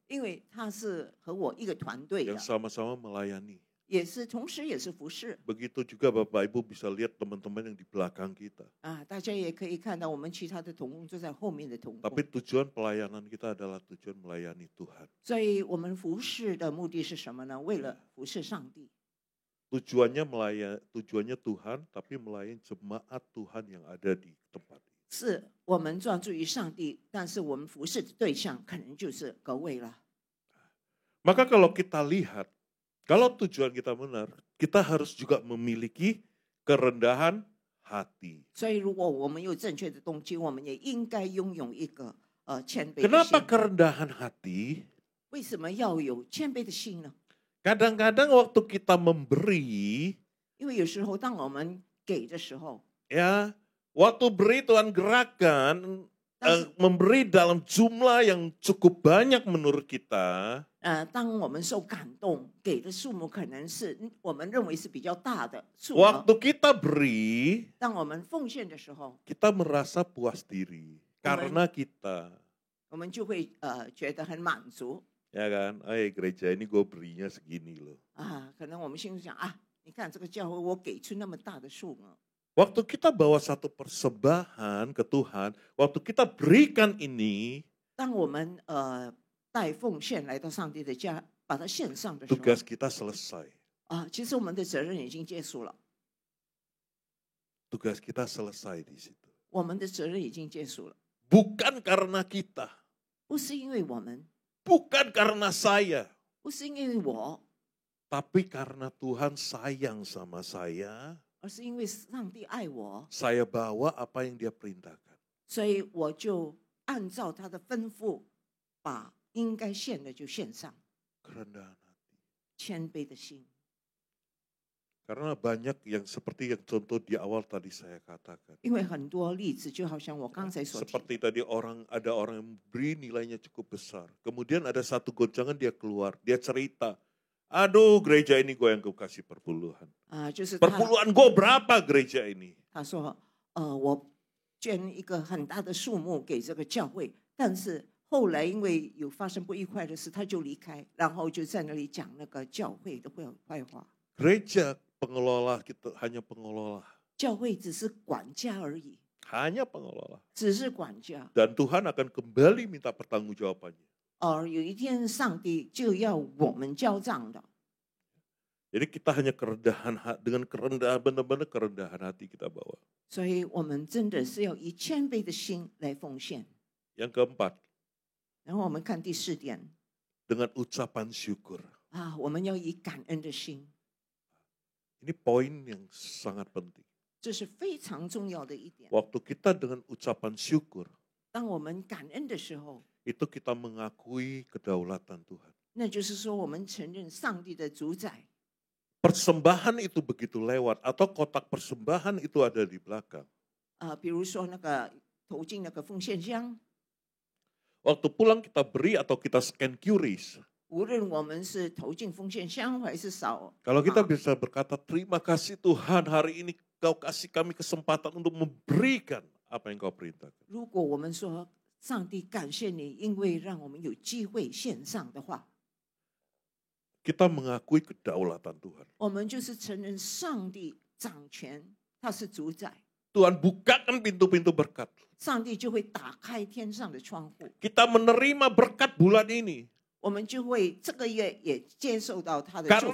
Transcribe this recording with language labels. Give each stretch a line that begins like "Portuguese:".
Chinese: 因为他是和我一个团队的
Indonesian: Yang，sama-sama melayani.
Chinese: 也是同时也是服侍。
Indonesian: Begitu juga Bapak Ibu bisa lihat teman-teman yang di belakang kita.
Chinese: 大家也可以看到我们其他的同工坐在后面的同工
Indonesian: Tapi，tujuan pelayanan kita adalah tujuan melayani Tuhan.
Chinese: 所以我们服侍的目的是什么呢？为了服侍上帝。
Indonesian: Tujuannya Tuhan, tapi melayani jemaat Tuhan yang ada di tempat ini.
Chinese: 是我们专注于上帝，但是我们服侍的对象可能就是各位了。
Indonesian: Maka kalau kita lihat, kalau tujuan kita benar, kita harus juga memiliki kerendahan hati.
Chinese: 所以，如果我们有正确的动机，我们也应该拥有一个谦卑的
Indonesian: Kenapa
Chinese: 心。
Indonesian: kerendahan hati?
Chinese: 为什么要有谦卑的心呢？
Indonesian: Kadang-kadang waktu kita memberi,
Chinese: 因为有时候当我们给的时候，
Indonesian: ya, waktu beri Tuhan gerakan, memberi dalam jumlah yang cukup banyak menurut kita,
Chinese: 当我们受感动，给的数目可能是我们认为是比较大的数额。
Indonesian: waktu kita beri,
Chinese: 当我们奉献的时候，
Indonesian: kita merasa puas diri karena kita,
Chinese: 我们就会觉得很满足
Indonesian: ya kan? Gereja ini gue berinya segini loh.
Chinese: 啊。可能我们心里想啊，你看这个教会，我给出那么大的数额。
Indonesian: Waktu kita bawa satu persembahan ke Tuhan, waktu kita berikan ini,
Chinese: 当我们带奉献来到上帝的家，把它献上的时候，
Indonesian: tugas kita selesai.
Chinese: 其实我们的责任已经结束了，
Indonesian: Tugas kita selesai di situ.
Chinese: 我们的责任已经结束了，
Indonesian: Bukan karena kita,
Chinese: 不是因为我们，
Indonesian: bukan karena saya,
Chinese: 不是因为我，
Indonesian: tapi karena Tuhan sayang sama saya,
Chinese: 而是因为上帝爱我，
Indonesian: saya bawa apa yang Dia perintahkan.
Chinese: 所以我就按照他的吩咐，把应该献的就献上，
Indonesian: Kerendahan hati.
Chinese: 谦卑的心。
Indonesian: Karena banyak yang seperti yang contoh di awal tadi saya katakan.
Chinese: 因为很多例子，就好像我刚才所提，
Indonesian: Seperti tadi ada orang yang beri nilainya cukup besar. Kemudian ada satu goncangan dia keluar, dia cerita, aduh gereja ini gue yang gue kasih perpuluhan.
Chinese: 就是他
Indonesian: Perpuluhan gue berapa gereja ini?
Chinese: 他说，我捐一个很大的数目给这个教会，但是后来因为有发生不愉快的事，他就离开，然后就在那里讲那个教会的坏话。
Indonesian: Gereja pengelola kita hanya pengelola.
Chinese: 教会只是管家而已，
Indonesian: Hanya pengelola.
Chinese: 只是管家。
Indonesian: Dan Tuhan akan kembali minta pertanggungjawabannya.
Chinese: 而有一天上帝就要我们交账的，
Indonesian: Jadi kita hanya kerendahan dengan kerendahan benar-benar kerendahan hati kita bawa.
Chinese: 所以我们真的是要以谦卑的心来奉献。
Indonesian: Yang keempat,
Chinese: 然后我们看第4点
Indonesian: dengan ucapan syukur.
Chinese: 我们要以感恩的心，
Indonesian: Ini poin yang sangat penting.
Chinese: 这是非常重要的一点。
Indonesian: Waktu kita dengan ucapan syukur,
Chinese: 当我们感恩的时候，
Indonesian: itu kita mengakui kedaulatan Tuhan.
Chinese: 那就是说我们承认上帝的主宰。
Indonesian: Persembahan itu begitu lewat atau kotak persembahan itu ada di belakang.
Chinese: 比如说那个投进那个奉献箱，
Indonesian: Waktu pulang kita beri atau kita scan QRIS.
Chinese: 无论我们是投进奉献箱还是扫，
Indonesian: Kalau kita bisa berkata terima kasih Tuhan hari ini kau kasih kami kesempatan untuk memberikan apa yang kau perintahkan.
Chinese: 如果我们说上帝感谢你，因为让我们有机会献上的话，
Indonesian: Kita mengakui kedaulatan Tuhan.
Chinese: 我们就是承认上帝掌权，他是主宰，
Indonesian: Tuhan bukakan pintu-pintu berkat.
Chinese: 上帝就会打开天上的窗户，
Indonesian: Kita menerima berkat bulan ini
Chinese: 我们就会这个月也接受到他的祝